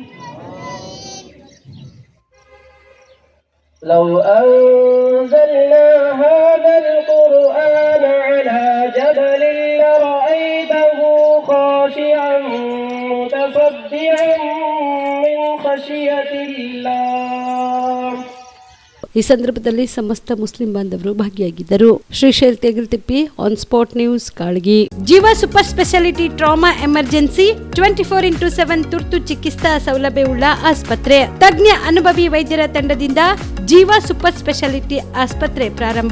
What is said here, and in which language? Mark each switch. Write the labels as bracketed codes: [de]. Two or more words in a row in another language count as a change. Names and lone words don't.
[ar] لو أنزلنا هذا القرآن على جبل لرأيته خاشعا متصدعا من خشية الله. [kn] ಈ ಸಂದರ್ಭದಲ್ಲಿ ಸಮಸ್ತ ಮುಸ್ಲಿಂ ಬಾಂಧವರು ಭಾಗಿಯಾಗಿದ್ದರು. ಶ್ರೀಶೈಲ್ ತೇಗಲ್ತಿಪ್ಪಿ, ಆನ್ ಸ್ಪಾಟ್ ನ್ಯೂಸ್, ಕಾಳಗಿ. ಜೀವ ಸೂಪರ್ ಸ್ಪೆಷಾಲಿಟಿ [en] trauma emergency [kn] 24x7 ತುರ್ತು ಚಿಕಿತ್ಸಾ ಸೌಲಭ್ಯವುಳ್ಳ ಆಸ್ಪತ್ರೆ. ತಜ್ಞ ಅನುಭವಿ ವೈದ್ಯರ ತಂಡದಿಂದ ಜೀವ ಸೂಪರ್ ಸ್ಪೆಷಾಲಿಟಿ ಆಸ್ಪತ್ರೆ ಪ್ರಾರಂಭ.